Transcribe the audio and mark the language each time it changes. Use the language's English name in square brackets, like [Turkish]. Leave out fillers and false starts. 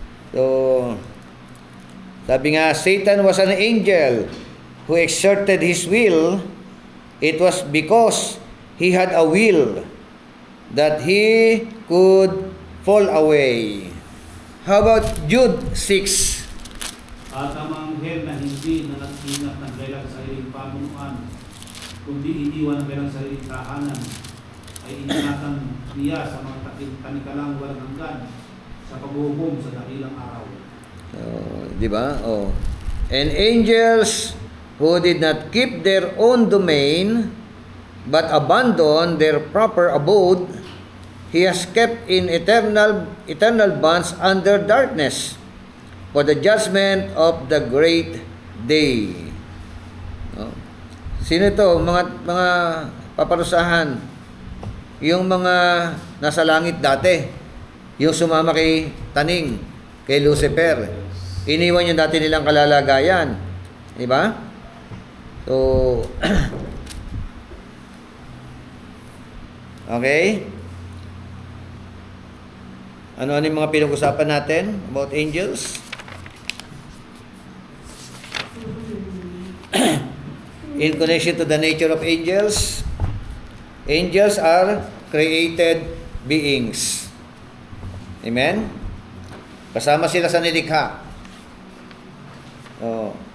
[English] So, [Filipino] sabi nga, [English] Satan was an angel who exerted his will. It was because he had a will that he could fall away. How about Jude 6? [Filipino] At ang anghel na hindi na nag-ingat ng kailang sariling pamunuan, kundi iniwan ng kailang sariling tahanan, ay iningatan niya sa mga tanikalang walang hanggan sa paghuhukom sa dakilang araw. Di ba? Oh. [English] And angels who did not keep their own domain but abandoned their proper abode, he has kept in eternal bonds under darkness for the judgment of the great day. [Filipino] No? Sino ito? Mga paparusahan. Yung mga nasa langit dati. Yung sumama kay Taning, kay Lucifer. Iniwan yung dati nilang kalalagayan. Di ba? So, okay. Ano yung mga pinag-usapan natin about angels? [English] In connection to the nature of angels, angels are created beings. Amen? [Filipino] Kasama sila sa nilikha. Oh.